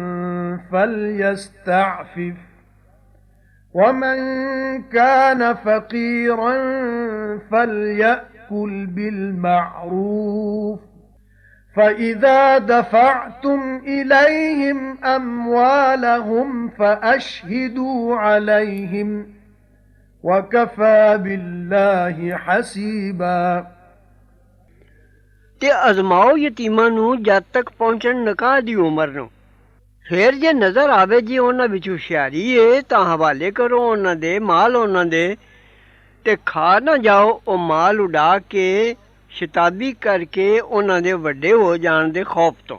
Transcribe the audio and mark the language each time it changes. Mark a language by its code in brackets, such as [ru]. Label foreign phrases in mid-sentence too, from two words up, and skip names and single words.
[ar] فليستعفف ومن كان فقيرا فليأكل بالمعروف فإذا دفعتم إليهم أموالهم فأشهدوا عليهم وكفى بالله حسيبا [pa] ਤੇ ਅਜ਼ਮਾਓ ਯਤੀਮਾਂ ਨੂੰ ਜਦ ਤੱਕ ਪਹੁੰਚਣ ਨਿਕਾਹ ਦੀ ਉਮਰ ਨੂੰ। ਫਿਰ ਜੇ ਨਜ਼ਰ ਆਵੇ ਜੀ ਉਹਨਾਂ ਵਿੱਚ ਹੁਸ਼ਿਆਰੀ ਏ ਤਾਂ ਹਵਾਲੇ ਕਰੋ ਉਹਨਾਂ ਦੇ ਮਾਲ ਉਹਨਾਂ ਦੇ ਤੇ ਖਾ ਨਾ ਜਾਓ ਉਹ ਮਾਲ ਉਡਾ ਕੇ ਸ਼ਤਾਬੀ ਕਰਕੇ ਉਹਨਾਂ ਦੇ ਵੱਡੇ ਹੋ ਜਾਣ ਦੇ ਖੌਫ ਤੋਂ।